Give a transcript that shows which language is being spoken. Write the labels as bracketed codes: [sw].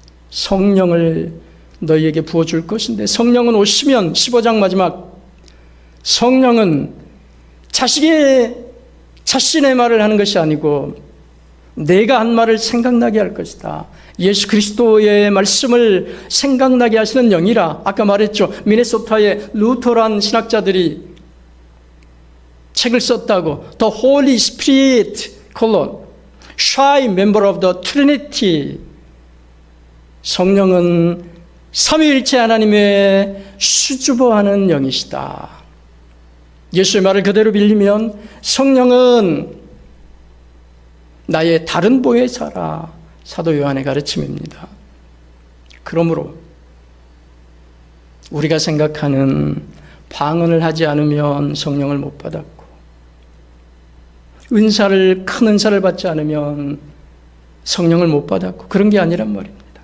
[ko] 성령을 너희에게 부어줄 것인데, 성령은 오시면 15장 마지막, 성령은 자신의 말을 하는 것이 아니고 내가 한 말을 생각나게 할 것이다. 예수 그리스도의 말씀을 생각나게 하시는 영이라. 아까 말했죠. 미네소타의 루터란 신학자들이 책을 썼다고. [en] The Holy Spirit, shy member of the Trinity. [ko] 성령은 삼위일체 하나님의 수줍어하는 영이시다. 예수의 말을 그대로 빌리면 성령은 나의 다른 보혜사라. 사도 요한의 가르침입니다. 그러므로 우리가 생각하는 방언을 하지 않으면 성령을 못 받았고, 큰 은사를 받지 않으면 성령을 못 받았고, 그런 게 아니란 말입니다.